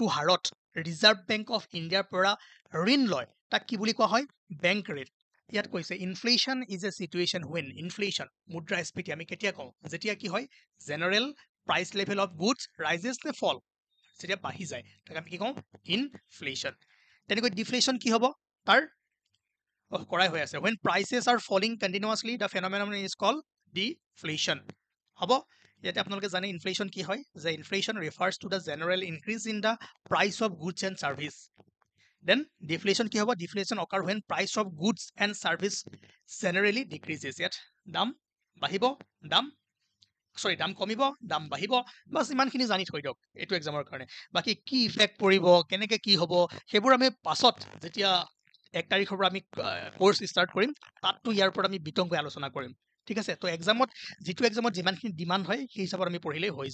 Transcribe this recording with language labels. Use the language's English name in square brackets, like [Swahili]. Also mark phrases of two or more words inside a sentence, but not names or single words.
[Assamese] হাৰত ৰিজাৰ্ভ বেংক অফ ইণ্ডিয়াৰ পৰা ঋণ লয় তাক কি বুলি কোৱা হয় [English] bank rate [Assamese] ইয়াত কৈছে [English] inflation is a situation when inflation [Assamese] মুদ্ৰাস্ফীতি আমি কেতিয়া কওঁ যেতিয়া কি হয় [English] general price level of goods rises [Assamese] নে ফল যেতিয়া বাঢ়ি যায় তাক আমি কি কওঁ ইনফ্লেশ্যন তেনেকৈ ডিফ্লেশ্যন কি হ'ব তাৰ কৰাই হৈ আছে [English] when prices are falling continuously the phenomenon is called deflation [Assamese] হ'ব ইয়াতে আপোনালোকে জানে ইনফ্লেশ্যন কি হয় যে ইনফ্লেশ্যন [English] refers to the general increase in the price of goods and service then deflation [Assamese] কি হ'ব [English] deflation occur when price of goods and service generally decreases [Assamese] ইয়াত দাম বাঢ়িব দাম কমিব দাম বাঢ়িব বাছ ইমানখিনি জানি থৈ দিয়ক এইটো এক্সামৰ কাৰণে বাকী কি ইফেক্ট পৰিব কেনেকৈ কি হ'ব সেইবোৰ আমি পাছত যেতিয়া 1 তাৰিখৰ পৰা আমি কোৰ্স ষ্টাৰ্ট কৰিম তাততো ইয়াৰ ওপৰত আমি বিতংকৈ আলোচনা কৰিম ঠিক আছে তো যিটো এক্সামত যিমানখিনি ডিমাণ্ড হয় সেই হিচাপত আমি পঢ়িলেই হৈ